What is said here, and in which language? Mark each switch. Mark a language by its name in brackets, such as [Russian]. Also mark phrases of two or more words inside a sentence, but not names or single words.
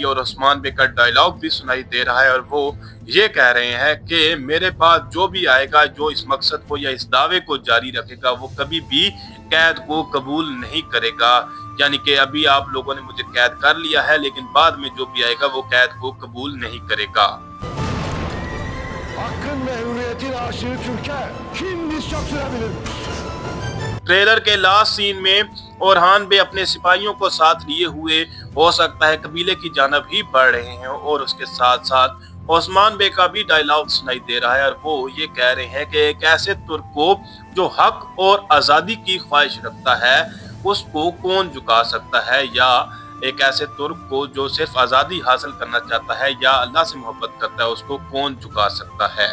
[Urdu] اور عثمان بے کا ڈائیلاگ بھی سنائی دے رہا ہے اور وہ یہ کہہ رہے ہیں کہ میرے پاس جو بھی آئے گا، جو اس مقصد کو یا اس دعوے کو جاری رکھے گا، وہ کبھی بھی قید کو قبول نہیں کرے گا. یعنی کہ ابھی آپ لوگوں نے مجھے قید کر لیا ہے، لیکن بعد میں جو بھی آئے گا وہ قید کو قبول نہیں کرے گا. [Turkish] Hakkın ve hürriyetin aşığı Türk'e kim diz çöktürebilir? [Urdu] ٹریلر کے [English] last scene [Urdu] میں اورحان بے اپنے سپاہیوں کو ساتھ لیے ہوئے ہو سکتا ہے قبیلے کی جانب ہی بڑھ رہے ہیں اور اس کے ساتھ ساتھ عثمان بے کا بھی ڈائیلاگ سنائی دے رہا ہے اور وہ یہ کہہ رہے ہیں کہ ایک ایسے ترک کو جو حق اور آزادی کی خواہش رکھتا ہے اس کو کون جھکا سکتا ہے، یا ایک ایسے ترک کو جو صرف آزادی حاصل کرنا چاہتا ہے یا اللہ سے محبت کرتا ہے اس کو کون جھکا سکتا ہے.